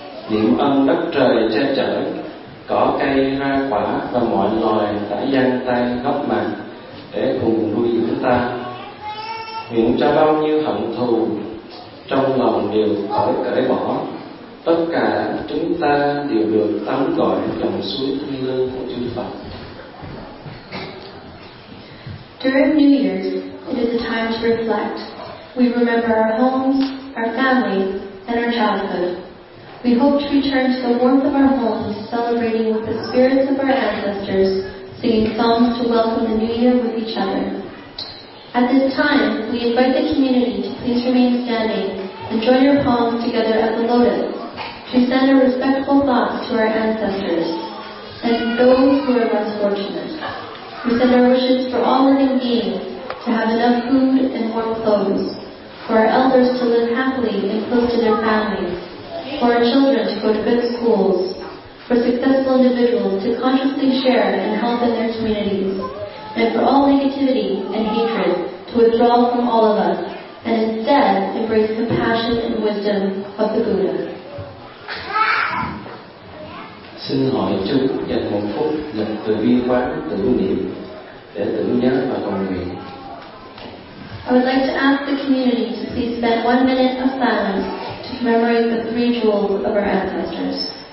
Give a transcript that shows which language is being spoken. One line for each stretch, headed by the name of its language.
Vietnamese: Niệm ân đất trời che chở, cỏ cây hoa quả và mọi loài đã giang tay góp mặt để cùng nuôi dưỡng ta. Nguyện cho bao nhiêu hận thù trong lòng đều khỏi cởi bỏ, tất cả chúng ta đều được tắm gọi dòng suối thiêng liêng của chư Phật.
English: During New Year's, it is a time to reflect. We remember our homes, our families, and our childhood. We hope to return to the warmth of our homes, celebrating with the spirits of our ancestors, singing songs to welcome the new year with each other. At this time, we invite the community to please remain standing and join your palms together at the lotus to send a respectful thought to our ancestors and those who are less fortunate. We send our wishes for all living beings to have enough food and warm clothes, for our elders to live happily and close to their families, for our children to go to good schools, for successful individuals to consciously share and help in their communities, and for all negativity and hatred to withdraw from all of us and instead embrace compassion and wisdom of the Buddha.
Vietnamese: Xin hỏi chú dành một phút lập từ bi quán tưởng niệm để tưởng nhớ và cầu nguyện.
English: I would like to ask the community to please spend 1 minute of silence to commemorate the three jewels of our ancestors.